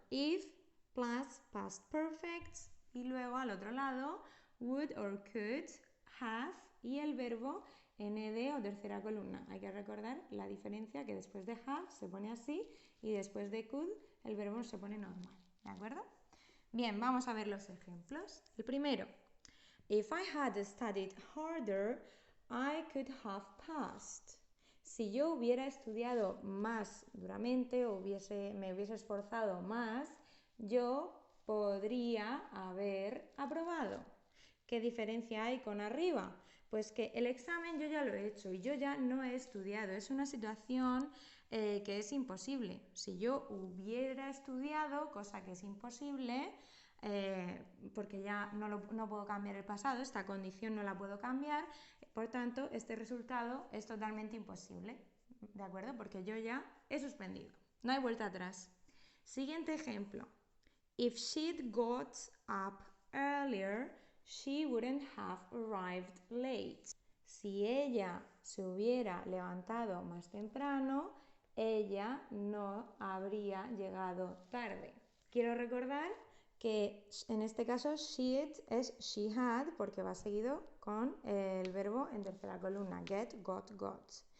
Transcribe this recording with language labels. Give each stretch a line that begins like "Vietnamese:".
English: If plus past perfect
Spanish: y luego al otro lado would or could, have y el verbo nd o tercera columna. Hay que recordar la diferencia que después de have se pone así y después de could el verbo se pone normal, ¿de acuerdo? Bien, vamos a ver los ejemplos. El primero,
English: if I had studied harder, I could have passed.
Spanish: Si yo hubiera estudiado más duramente o me hubiese esforzado más, yo podría haber aprobado. ¿Qué diferencia hay con arriba? Pues que el examen yo ya lo he hecho y yo ya no he estudiado. Es una situación que es imposible. Si yo hubiera estudiado, cosa que es imposible, porque ya no puedo cambiar el pasado, esta condición no la puedo cambiar, por tanto, este resultado es totalmente imposible, ¿de acuerdo? Porque yo ya he suspendido, no hay vuelta atrás. Siguiente ejemplo.
English: If she'd got up earlier, she wouldn't have arrived late.
Spanish: Si ella se hubiera levantado más temprano, ella no habría llegado tarde. Quiero recordar que en este caso she'd es she had porque va seguido con el verbo en tercera columna, get, got, got.